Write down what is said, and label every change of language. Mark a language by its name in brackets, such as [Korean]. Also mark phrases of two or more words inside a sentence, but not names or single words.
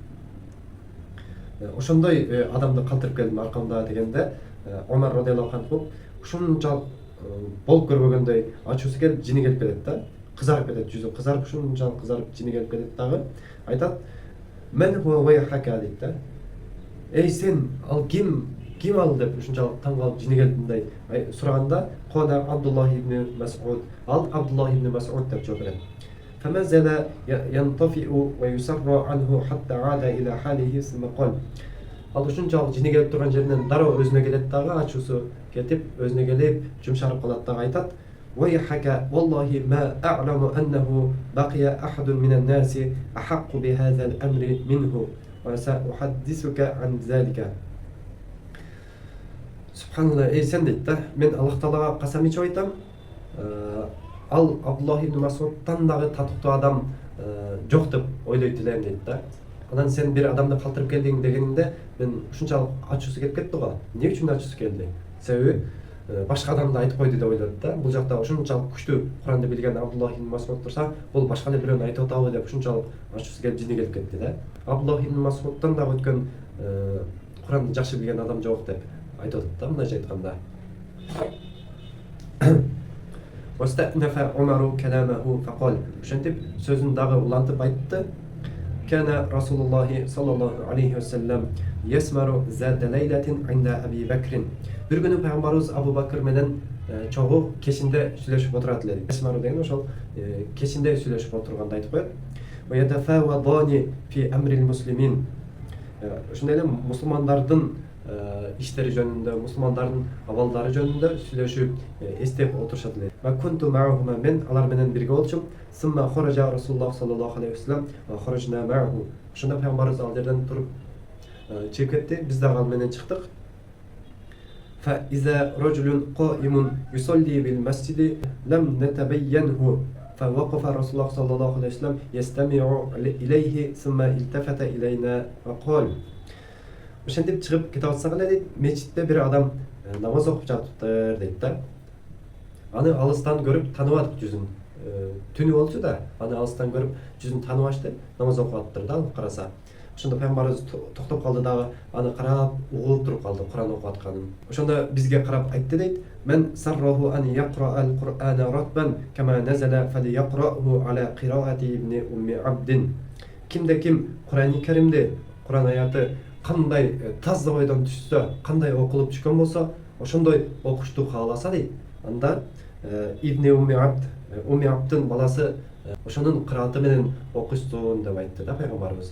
[Kyrgyz] Ошондой адамды калтырып келдим аркамда дегенде, Омар [Arabic] رضي الله عنه [Kyrgyz] ушунчалык болуп көрбөгөндөй ачуусу келип, жини келип кетет да. Кызарып кетет, жүзү кызарып, ушунчалык кызарып, жини келип кетет дагы. Айтат: [Arabic] "من هو ويحك" [Kyrgyz] дейт да. "Эй сен, ал ким ал" деп ушунчалык таң калып, жини келип мындай сураганда, "Кала Абдуллах ибн Мас'уд", ал Абдуллах ибн Мас'уд деп жооп берет. [Arabic] فما زال ينطفئ ويسر عنه حتى عاد إلى حاله ثم قال. [Kyrgyz] Ал ушунчалык жини келип турган жеринен дароо өзүнө келет дагы, ачуусу кетип, өзүнө келип, жумшарып калат дагы, айтат: [Arabic] "ويحك والله ما أعلم أنه بقي أحد من الناس أحق بهذا الأمر منه وسأحدثك عن ذلك". [Kyrgyz] Субханалла, эй сен дейт да, мен Аллах Таалага касам ичип айтам, ал Абдуллах ибн Мас'удтан дагы татыктуу адам жок деп ойлойт элем дейт да. Анан сен бир адамды калтырып келдиң дегенинде мен ушунчалык ачуусу келип кетти го. Эмне үчүн ачуусу келди? Себеби башка адамды айтып койду деп ойлоду да. Бул жакта ушунчалык күчтүү Куранды билген Абдуллах ибн Мас'уд турса, бул башка эле бирөөнү айтып атабы деп ушунчалык ачуусу келип, жини келип кетти да. Абдуллах ибн Мас'удтан дагы өткөн Куранды жакшы билген адам жок деп айтып атат да, мындайча айтканда. [Arabic] واستأنف عمر كلامه فقال. [Kyrgyz] Ошентип сөзүн дагы улантып айтты: [Arabic] "كان رسول الله صلى الله عليه وسلم يسمر ذات ليلة عند أبي بكر". [Turkish] Bir günü Peygamberimiz [Kyrgyz] Abu Bakr менен чогуу кешинде сүйлөшүп отурат эле. Esmaru деген ошол кешинде сүйлөшүп отурганда айтып коет. [Arabic] ويتفاوضان في أمر المسلمين. [Kyrgyz] Ошондой эле мусулмандардын иштери жөнүндө, мусулмандардын абалдары жөнүндө сүйлөшүп, эстеп отурушат эле. [Arabic] وكنت معهما, [Kyrgyz] мен алар менен бирге болчум. [Arabic] ثم خرج رسول الله صلى الله عليه وسلم وخرجنا معه. [Kyrgyz] Ошондо Пейгамбарыбыз ал жерден туруп чыгып кетти, биз дагы ал менен чыктык. [Arabic] فإذا رجل قائم يصلي بالمسجد لم نتبينه. فوقف رسول الله صلى الله عليه وسلم يستمع إليه ثم التفت إلينا وقال. [Kyrgyz] Ошентип чыгып кете атсак эле дейт, мечитте бир адам намаз окуп жатыптыр дейт да. Аны алыстан көрүп тааныбадык жүзүн. Түнү болчу да, аны алыстан көрүп жүзүн тааныбашты, намаз окуп аттыр да, караса. Ошондо Пейгамбарыбыз токтоп калды дагы, аны карап, угулуп туруп калды Куран окуп атканын. Ошондо бизге карап айтты дейт: [Arabic] "من سره أن يقرأ القرآن رطبا كما نزل فليقرأه على قراءة ابن أم عبد". [Kyrgyz] Кимде ким Кур'ани Керимди, Кур'ан аяты кандай таза бойдон түшсө, кандай окулуп түшкөн болсо, ошондой окушту кааласа дейт, анда Ибн Умми Абдын баласы ошонун кырааты менен окушсун деп айтты да Пайгамбарыбыз.